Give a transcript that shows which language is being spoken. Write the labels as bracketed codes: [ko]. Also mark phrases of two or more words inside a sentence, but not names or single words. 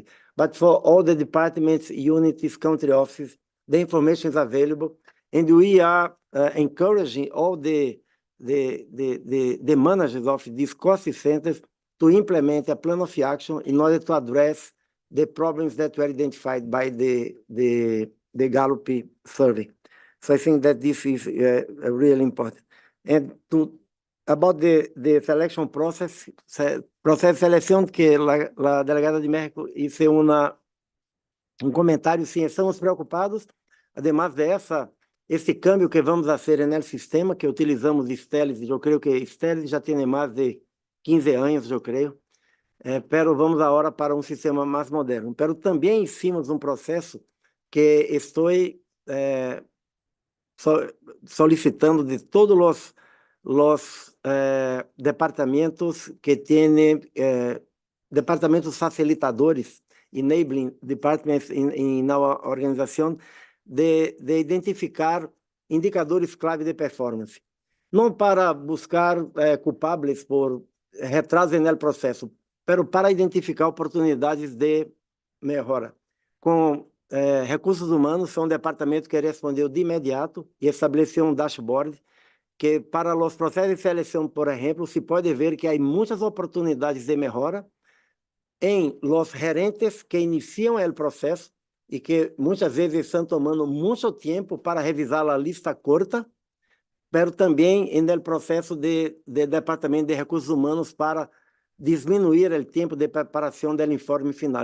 [en] But for all the departments, units, country offices, the information is available, and we are encouraging all the managers of these cost centers to implement a plan of action in order to address the problems that were identified by the Gallup survey. So I think that this is really important. And about the selection process, [es] proceso de selección, que la delegada de México hizo comentário, sim, estamos preocupados, además de esse câmbio que vamos hacer en el sistema, que utilizamos Stelis, [pt] eu creio que Stelis já tem mais de 15 anos, eu creio, [es] pero [pt] vamos agora para um sistema mais moderno. [es] Pero também hicimos [pt] um processo que estou solicitando [es] de todos los departamentos que tienen departamentos facilitadores, [en] enabling departments in our [es] organización, de identificar indicadores clave de performance. [pt] Não para buscar [es] culpables por retraso [pt] no processo, pero para identificar oportunidades de melhora. Com recursos humanos, foi um departamento que respondeu de imediato e estabeleceu um dashboard que para os processos de seleção, por exemplo, se pode ver que há muitas oportunidades de melhora em los gerentes que iniciam o processo e que muitas vezes estão tomando muito tempo para revisar a lista curta, mas também no processo de departamento de recursos humanos para diminuir o tempo de preparação do informe final.